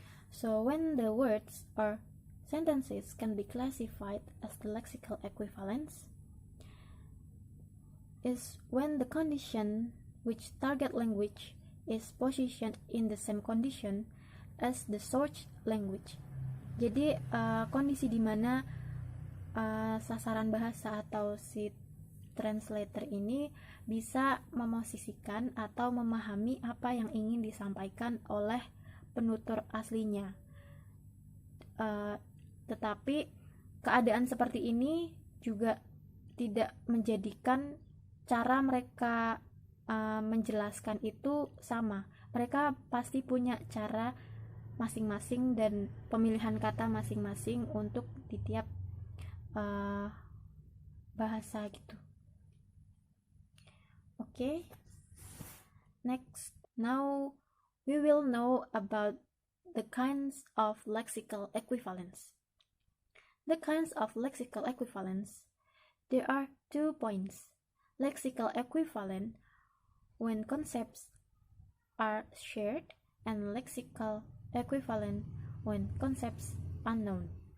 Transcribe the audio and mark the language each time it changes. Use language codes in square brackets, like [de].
[en] So when the words or sentences can be classified as the lexical equivalence is when the condition which target language is positioned in the same condition as the source language. [id] Jadi kondisi di mana sasaran bahasa atau si translator ini bisa memosisikan atau memahami apa yang ingin disampaikan oleh penutur aslinya. Tetapi keadaan seperti ini juga tidak menjadikan cara mereka menjelaskan itu sama. Mereka pasti punya cara masing-masing dan pemilihan kata masing-masing untuk di tiap bahasa gitu. [en] Okay, next, now we will know about the kinds of lexical equivalence. The kinds of lexical equivalence, there are 2 points. Lexical equivalent when concepts are shared, and lexical equivalent when concepts unknown.